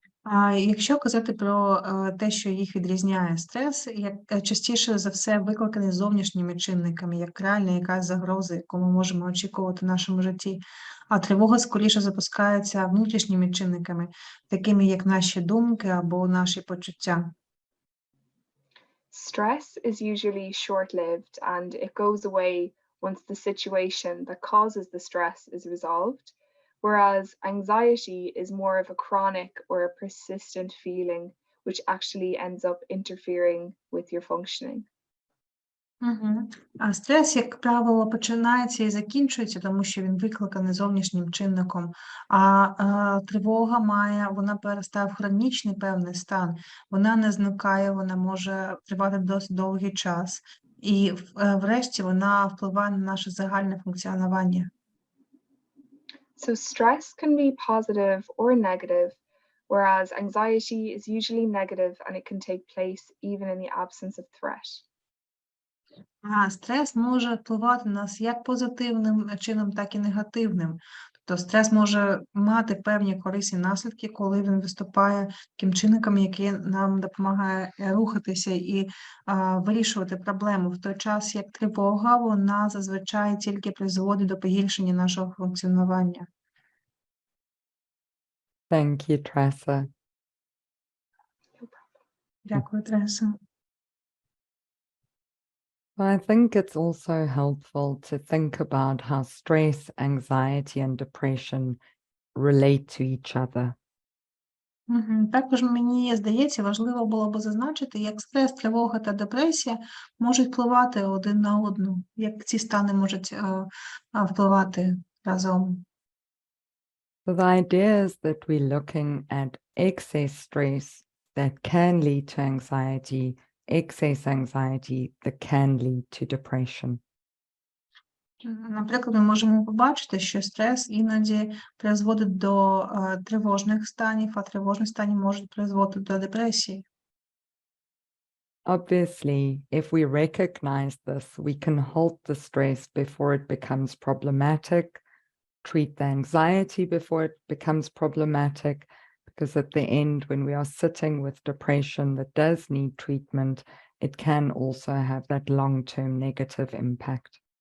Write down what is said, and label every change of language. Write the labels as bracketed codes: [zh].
[uk] А якщо казати про те, що їх відрізняє, стрес частіше за все викликаний зовнішніми чинниками, як реальна якась загроза, яку ми можемо очікувати в нашому житті, а тривога скоріше запускається внутрішніми чинниками, такими як наші думки або наші почуття. [en] Stress is usually short-lived and it goes away once the situation that causes the stress is resolved, whereas anxiety is more of a chronic or a persistent feeling which actually ends up interfering with your functioning. Угу. [uk] А стрес, як правило, починається і закінчується, тому що він викликаний зовнішнім чинником. А тривога вона перестає в хронічний певний стан. Вона не зникає, вона може тривати досить довгий час. І врешті вона впливає на наше загальне функціонування. [en] So stress can be positive or negative, whereas anxiety is usually negative and it can take place even in the absence of threat. [uk] А стрес може впливати на нас як позитивним чином, так і негативним. Тобто стрес може мати певні корисні наслідки, коли він виступає таким чинником, який нам допомагає рухатися і вирішувати проблему. В той час, як тривога, вона зазвичай тільки призводить до погіршення нашого функціонування. [en] Thank you, Tressa. [uk] Дякую, Треса. [en] I think it's also helpful to think about how stress, anxiety, and depression relate to each other. [uk] Також мені здається, важливо було б зазначити, як стрес, тривога та депресія можуть впливати один на одну, як ці стани можуть впливати разом. [en] So the idea is that we're looking at excess stress that can lead to anxiety, excess anxiety that can lead to depression. [uk] Наприклад, ми можемо побачити, що стрес іноді призводить до тривожних станів, а тривожні стані можуть призводити до депресії. [en] Obviously, if we recognize this, we can halt the stress before it becomes problematic, treat the anxiety before it becomes problematic, because at the end, when we are sitting with depression that does need treatment, it can also have that long-term negative impact.